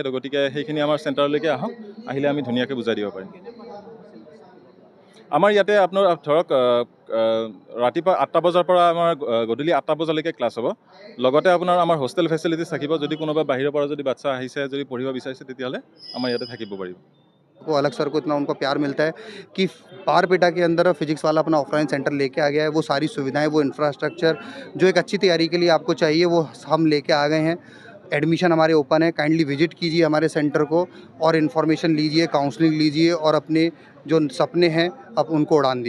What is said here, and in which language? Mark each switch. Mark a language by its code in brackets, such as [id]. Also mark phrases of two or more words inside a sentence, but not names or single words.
[as] তো গতিকে সেইখিনি আমাৰ চেণ্টাৰলৈকে আহক, আহিলে আমি ধুনীয়াকৈ বুজাই দিব পাৰিম। আমাৰ ইয়াতে আপোনাৰ ৰাতিপুৱা 8টা বজাৰ পৰা আমাৰ গধূলি 8টা বজালৈকে ক্লাছ হ'ব। লগতে আপোনাৰ আমাৰ [en] hostel facilities [as] থাকিব, যদি কোনোবা বাহিৰৰ পৰা যদি বাচ্চা আহিছে, যদি পঢ়িব বিচাৰিছে, তেতিয়াহ'লে আমাৰ ইয়াতে থাকিব পাৰিব। [hi] को अलग सर को इतना उनको प्यार मिलता है कि बारपेटा के अंदर फिजिक्सवाला अपना [en] offline centre [hi] लेके आ गया है। वो सारी सुविधाएं, वो इंफ्रास्ट्रक्चर जो एक अच्छी तैयारी के लिए आपको चाहिए, वो हम लेके आ गए हैं। एडमिशन हमारे ओपन है, [en] kindly visit [hi] कीजिए हमारे सेंटर को और इन्फॉर्मेशन लीजिए, काउंसलिंग लीजिए और अपने जो सपने हैं अब उनको उड़ान दीजिए।